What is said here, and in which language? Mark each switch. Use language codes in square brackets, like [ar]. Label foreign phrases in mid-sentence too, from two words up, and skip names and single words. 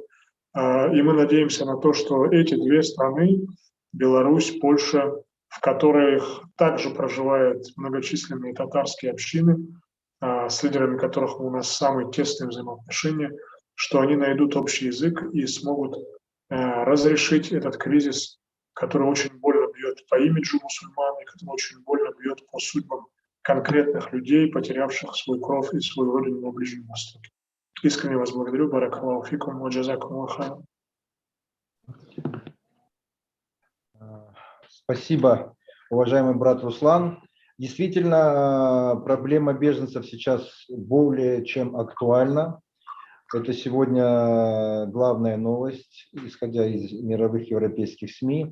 [ru] И мы надеемся на то, что эти две страны, Беларусь, Польша, в которых также проживают многочисленные татарские общины, с лидерами которых у нас самые тесные взаимоотношения, что они найдут общий язык и смогут разрешить этот кризис, который очень больно бьет по имиджу мусульман, и который очень больно бьет по судьбам конкретных людей, потерявших свой кров и свою родину на Ближнем Востоке. Искренне вас благодарю. [ar] بارك الله فيكم وجزاكم الله خيرا. [ru] Спасибо, уважаемый брат Руслан. Действительно, проблема беженцев сейчас более чем актуальна. Это сегодня главная новость, исходя из мировых европейских СМИ.